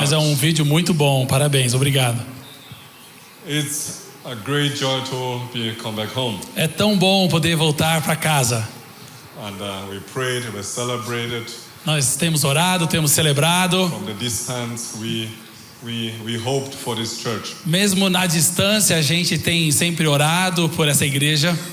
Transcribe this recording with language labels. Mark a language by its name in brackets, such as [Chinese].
[Portuguese] Mas é um vídeo muito bom, parabéns, obrigado. [English] It's a great joy to come back home. [Portuguese] É tão bom poder voltar para casa. [English] And we prayed, we celebrated. [Portuguese] Nós temos orado, temos celebrado. [English] From the distance, we hoped for this church. [Portuguese] Mesmo na distância, a gente tem sempre orado por essa igreja.